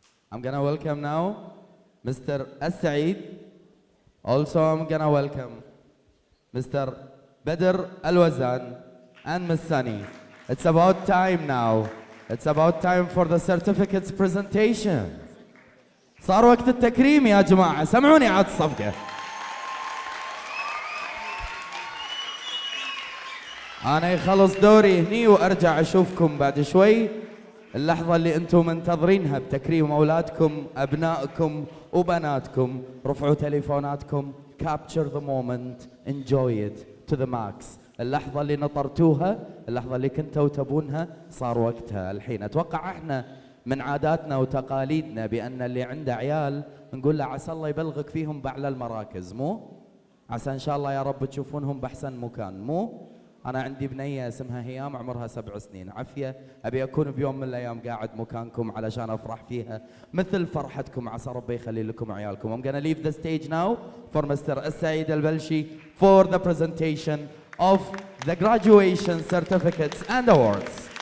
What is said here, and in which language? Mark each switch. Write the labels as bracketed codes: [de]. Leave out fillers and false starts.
[en] I'm gonna welcome now Mr. As-Said. Also, I'm gonna welcome Mr. Badr Al-Wazan and Ms. Sunny. It's about time now. It's about time for the certificates presentation. [ar] صار وقت التكريم يا جماعة، سمعوني عاد الصفقة. أنا يخلص دوري هني وأرجع أشوفكم بعد شوي. اللحظة اللي أنتم منتظرينها بتكريم أولادكم، أبنائكم وبناتكم. رفعوا تليفوناتكم. [en] Capture the moment. Enjoy it to the max. [ar] اللحظة اللي نطرتوها، اللحظة اللي كنتوا تبونها، صار وقتها الحين. أتوقع احنا من عاداتنا وتقاليدنا بأن اللي عنده عيال نقول له عسى الله يبلغك فيهم بأعلى المراكز، مو؟ عسى إن شاء الله يا رب تشوفونهم بأحسن مكان، مو؟ أنا عندي بنية اسمها هيام عمرها 7 سنين، عافية أبي أكون بيوم من الأيام قاعد مكانكم علشان أفرح فيها مثل فرحتكم، عسى ربي يخلي لكم عيالكم. [en] I'm gonna leave the stage now for Mr. As-Said Al-Balshi for the presentation of the graduation certificates and awards.